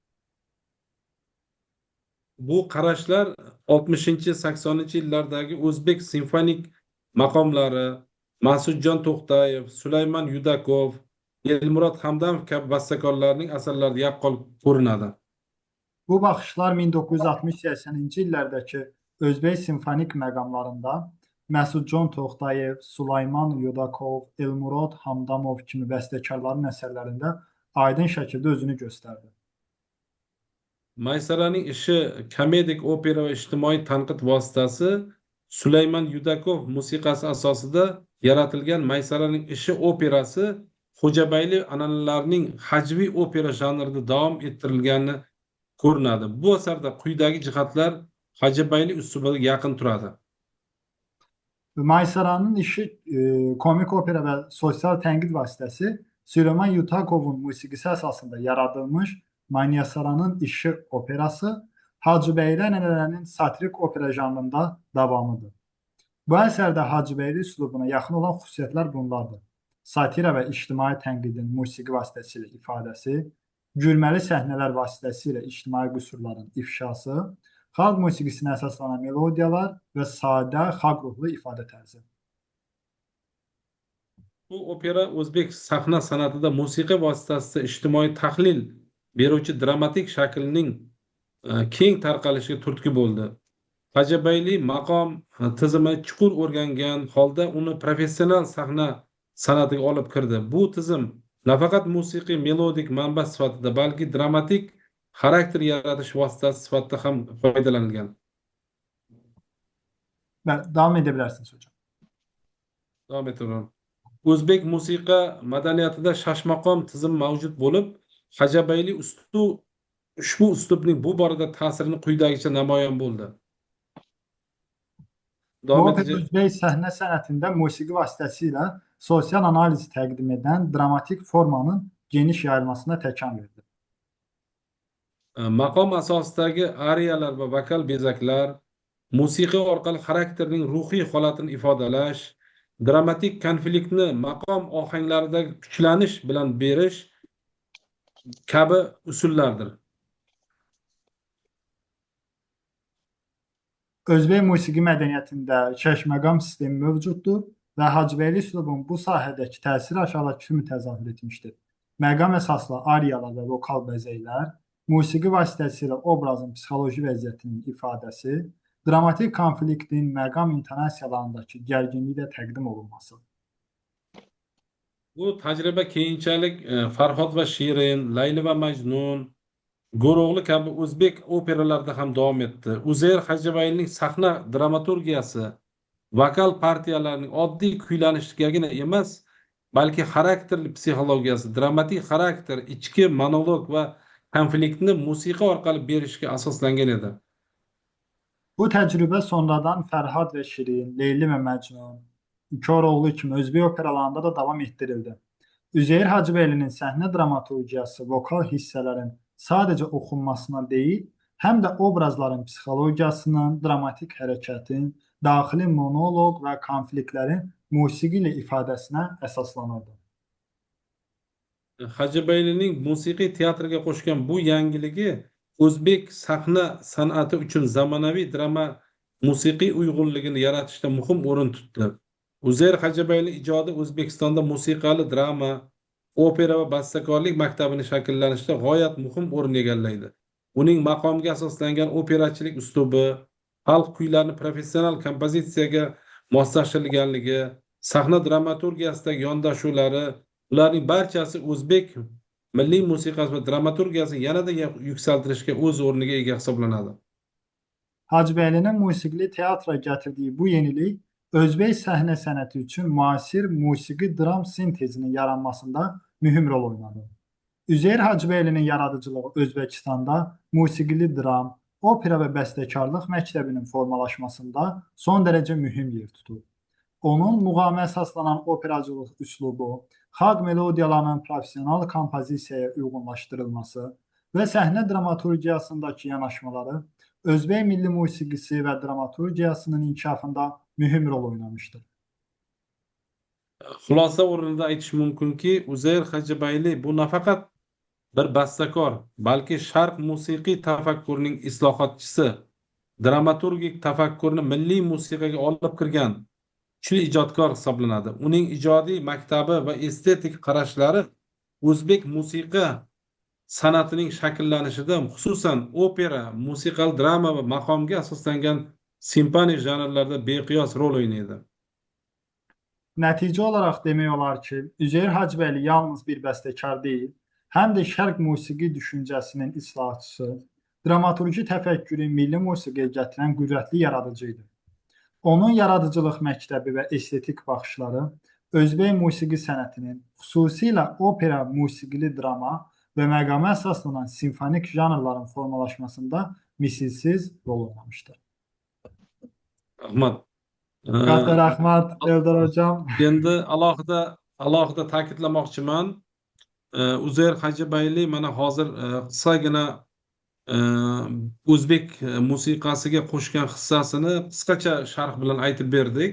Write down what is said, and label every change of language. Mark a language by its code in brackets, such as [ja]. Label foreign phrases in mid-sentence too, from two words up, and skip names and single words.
[uz] Bu qarashlar 60-80 yillardagi o'zbek simfonik maqomlari, Mas'udjon To'xtayev, Sulaymon Yudakov, Elmurod Hamdamov kabi bastakorlarning asarlarida yaqqol ko'rinadi. [az] Bu baxışlar 1960-80-ci illərdəki Özbək simfonik məqamlarında Məsudcan Toxtayev, Sulayman Yudakov, Elmurod Hamdamov kimi bəstəkarların əsərlərində aydın şəkildə özünü göstərdi. [uz] Maysaraning ishi komedik opera va ijtimoiy tanqid vositasi Sulaymon Yudakov musiqasi asosida yaratilgan Maysaraning ishi operasi Xo'jabayli an'analarining hajviy opera janrida davom ettirilgani ko'rinadi. Bu asarda quyidagi jihatlar Xo'jabayli uslubiga yaqin turadi. [az] Maysaranın işi komik opera və sosial tənqid vasitəsi Süleyman Yutakovun musiqisi əsasında yaradılmış Manyasaranın işi operası Hacıbəyli ənənələrinin satirik opera janrında davamıdır. Bu əsərdə Hacıbəyli üslubuna yaxın olan xüsusiyyətlər bunlardır. Satira və ictimai tənqidin musiqi vasitəsilə ifadəsi, gülməli səhnələr vasitəsilə ictimai qüsurların ifşası, xalq musiqisinə əsaslanan melodiyalar və sadə xalq ruhlu ifadə tərzi. [uz] Bu opera o'zbek sahna san'atida musiqa vositasida ijtimoiy tahlil beruvchi dramatik shaklning keng tarqalishiga turtki bo'ldi. Xo'jabayli maqom tizimi chuqur o'rgangan holda uni professional sahna san'atiga olib kirdi. Bu tizim nafaqat musiqiy melodik manba sifatida, balki dramatik xarakter yaratish vositasi sifatida ham foydalanilgan. [az] Davam edə bilərsiniz hocam. [uz] Davom etaman. O'zbek musiqa madaniyatida shashmaqom tizim mavjud bo'lib, Xo'jabayli ushbu uslubning bu borada ta'sirini quyidagicha namoyon bo'ldi. [az] Bu opera Özbək səhnə sənətində musiqi vasitəsilə sosial analiz təqdim edən dramatik formanın geniş yayılmasına təkan verdi. [uz] Maqom asosidagi ariyalar va vokal bezaklar, musiqa orqali xarakterning ruhiy holatini ifodalash, dramatik konfliktni maqom ohanglaridagi kuchlanish bilan berish kabi usullardir. [az] Özbək musiqi mədəniyyətində şəşməqam sistemi mövcuddur və Hacıbəyli üslubun bu sahədəki təsiri aşağıdakı kimi təzahür etmişdir. Məqam əsaslı ariyalar və vokal bəzəklər, musiqi vasitəsilə obrazın psixoloji vəziyyətinin ifadəsi, dramatik konfliktin məqam intonasiyalarındakı gərginliklə təqdim olunması. [uz] Bu tajriba keyinchalik Farhod va Shirin, Layli va Majnun, Go'ro'g'li kabi o'zbek operalarida ham davom etdi. Uzayr Xo'jabaylining sahna dramaturgiyasi vokal partiyalarining oddiy kuylanishigagina emas, balki xarakterli psixologiyasi, dramatik xarakter, ichki monolog va konfliktni musiqa orqali berishga asoslangan edi. [az] Bu təcrübə sonradan Fərhad və Şirin, Leyli və Məcnun, Koroğlu kimi özbək operalarında da davam etdirildi. Üzeyir Hacıbəylinin səhnə dramaturgiyası vokal hissələrin sadəcə oxunmasına deyil, həm də obrazların psixologiyasının, dramatik hərəkətin, daxili monoloq və konfliktlərin musiqi ilə ifadəsinə əsaslanırdı. [uz] Xo'jabaylining musiqiy teatrga qo'shgan bu yangiligi o'zbek sahna san'ati uchun zamonaviy drama musiqiy uyg'unligini yaratishda muhim o'rin tutdi. Uzayr Xo'jabayli ijodi O'zbekistonda musiqali drama, opera va bastakorlik maktabini shakllanishda g'oyat muhim o'rin egallaydi. Uning maqomga asoslangan operachilik uslubi, xalq kuylarini professional kompozitsiyaga moslashtirilganligi, sahna dramaturgiyasidagi yondashuvlari, ularning barchasi o'zbek milliy musiqasi va dramaturgiyasini yanada yuksaltirishga o'z o'rniga ega hisoblanadi. [az] Hacıbəylinin musiqili teatra gətirdiyi bu yenilik Özbək səhnə sənəti üçün müasir musiqi dram sintezinin yaranmasında mühüm rol oynadı. Üzeyir Hacıbəylinin yaradıcılığı Özbəkistanda musiqili dram, opera və bəstəkarlıq məktəbinin formalaşmasında son dərəcə mühüm yer tutur. Onun muğama əsaslanan operacılıq üslubu, xalq melodiyalarının professional kompozisiyaya uyğunlaşdırılması və səhnə dramaturgiyasındakı yanaşmaları Özbək milli musiqisi və dramaturgiyasının inkişafında mühim rol oynamışdır. [uz] Xulosa o'rnida aytish mumkinki, Uzayr Xo'jabayli bu nafaqat bir bastakor, balki sharq musiqiy tafakkurining islohotchisi, dramaturgik tafakkurni milliy musiqaga olib kirgan kuchli ijodkor hisoblanadi. Uning ijodiy maktabi va estetik qarashlari o'zbek musiqa san'atining shakllanishida, xususan opera, musiqal drama va maqomga asoslangan simfonik janrlarda beqiyos rol o'ynaydi. [az] Nəticə olaraq demək olar ki, Üzeyir Hacıbəyli yalnız bir bəstəkar deyil, həm də şərq musiqi düşüncəsinin islahatçısı, dramaturji təfəkkürü milli musiqiyə gətirən qüdrətli yaradıcı idi. Onun yaradıcılıq məktəbi və estetik baxışları Özbək musiqi sənətinin, xüsusilə opera, musiqili drama və məqama əsaslanan simfonik janrların formalaşmasında misilsiz rol oynamışdır. [uz] Rahmat. Katta rahmat Eldar hocam. Endi alohida ta'kidlamoqchiman. Uzayr Hojibayli mana hozir qisqagina o'zbek musiqasiga qo'shgan hissasini qisqacha sharh bilan aytib berdik.